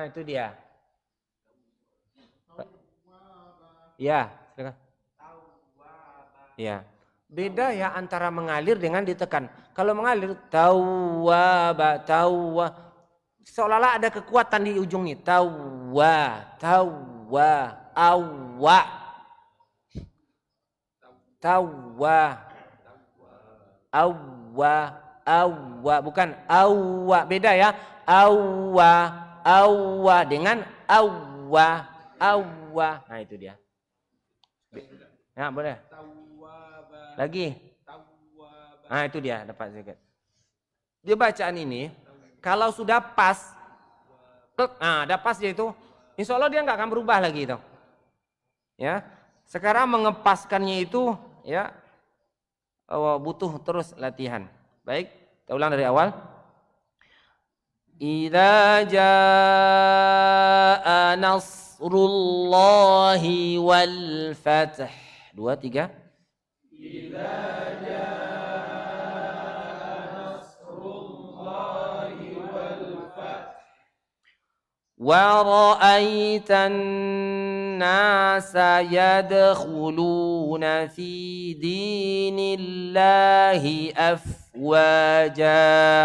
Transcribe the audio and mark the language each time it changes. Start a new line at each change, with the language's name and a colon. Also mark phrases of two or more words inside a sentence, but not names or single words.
Indonesian: Ah, itu dia. Tawwaba. Ya, silakan. Ya. Beda ya antara mengalir dengan ditekan. Kalau mengalir tawwaba, tawwa. Seolah-olah ada kekuatan di ujungnya. Tawwa, tawwa, awwa. Tawwa. Awwa, awwa, bukan awwa. Beda ya. Awwa, awwa dengan awwa, awwa. Nah, itu dia. Ya, boleh. Tawwaba. Lagi. Tawwaba. Nah, itu dia, dapat sedikit. Dia bacaan ini kalau sudah pas, ada pas dia itu,
Arabic: إن شاء الله
Indonesian: dia nggak akan berubah lagi itu. Ya, sekarang mengepaskannya itu ya butuh terus latihan. Baik, kita ulang dari awal.
Arabic: إذا جاء نصر الله والفتح.
Indonesian: 2, 3.
Arabic: وَرَأَيْتَ النَّاسَ يَدْخُلُونَ فِي دِينِ اللَّهِ أَفْوَاجًا